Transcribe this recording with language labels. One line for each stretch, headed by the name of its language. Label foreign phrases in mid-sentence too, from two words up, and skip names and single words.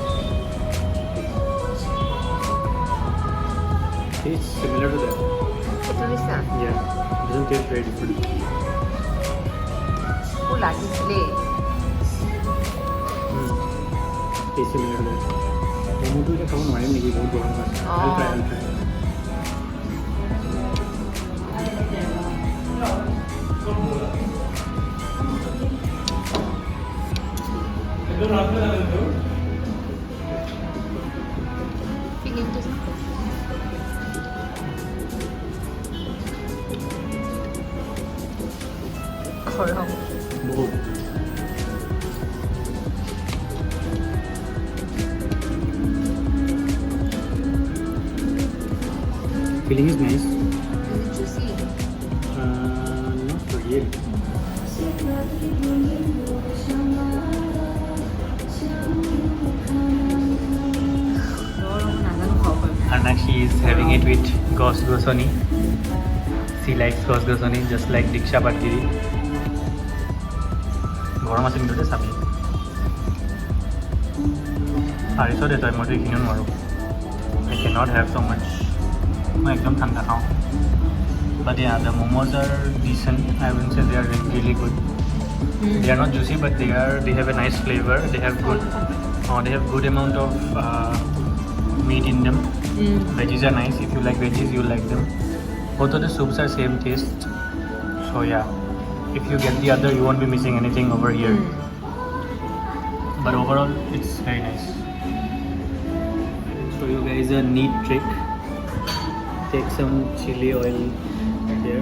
English: It's similar to that.
Assamese: এইটো নিচিনা
English: Yeah, doesn't taste very different.
Assamese: মোৰ লাগিছিলে
English: Tasty similar to that.
Assamese: মোমোটো এতিয়া খাব নোৱাৰিম নেকি বহুত গৰম হয়
English: I'll try.
Assamese: ফিলিংটো গৰম
English: বহুত Feeling is nice. juicy Not really.
Assamese: গৰম নাজানো খাব পাৰিম
English: Anakshi is having it with Gosgosoni. She likes Gosgosoni just like Diksha Patgiri.
Assamese: গৰম আছে কিন্তু চাবি পাৰিছ দে তই মইতো এইখিনিও নোৱাৰোঁ
English: I cannot have so much
Assamese: মই একদম ঠাণ্ডা খাওঁ
English: but yeah the momos are decent I wouldn't say they are really good they are not juicy but they have a nice flavor they have good amount of meat in them veggies are nice if you like veggies you'll like them both of the soups are same taste so yeah if you get the other you won't be missing anything over here but overall it's very nice show you guys a neat trick take some chili oil here